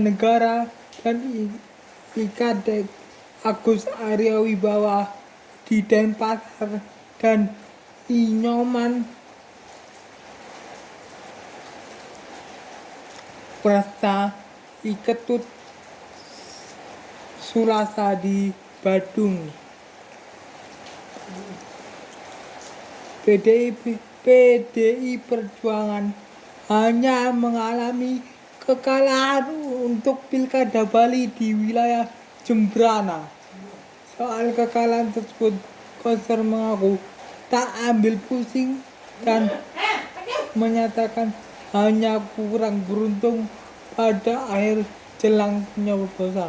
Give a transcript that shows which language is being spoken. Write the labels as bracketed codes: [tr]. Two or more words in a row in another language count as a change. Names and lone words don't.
[id] Negara dan Kadek Agus Arya Wibawa di Denpasar dan Nyoman Prasta Ketut Sulasa di Badung. PDI Perjuangan hanya mengalami kekalahan untuk Pilkada Bali di wilayah Jembrana. Soal kekalahan tersebut, Koster mengaku tak ambil pusing dan menyatakan hanya kurang beruntung pada akhir jelang penyoblosan.